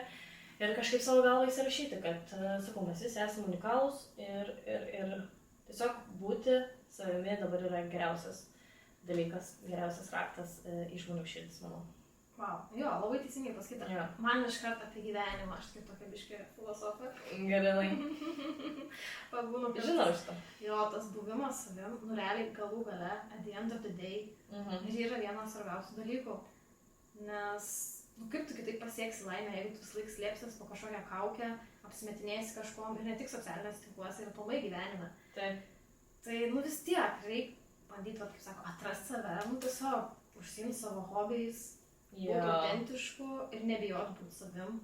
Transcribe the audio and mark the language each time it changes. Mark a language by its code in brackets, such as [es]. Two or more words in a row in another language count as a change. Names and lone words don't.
[lt] Ir kažkaip savo galvą įsirašyti, kad, sakau, mes visi esame unikalūs ir tiesiog būti savimi dabar yra geriausias dalykas, geriausias raktas į žmonių širdis, manau. Wow, jo, labai teisingai pasakyta. Jo. Man iš karto apie gyvenimą, aš kaip tokia biškė filosofė. Gerai. Žinau šitą. Jo, tas buvimas savim, realiai galų gale, [en] at the end of the day, [lt] ir yra vienas svarbiausių dalykų. Nes, kaip tu kitaip pasieksi laimę, jeigu tu vis laik slėpsis po kažkokią kaukę, apsimetinėsi kažkuom, ir ne tik socialinės tinkluose, ir aplamai gyvenime. Taip. Tai, vis tiek, reikia bandyti, kaip sako, atrasti save, tiesiog užsiimti savo hobiais, būti autentišku ir nebijoti būti savim.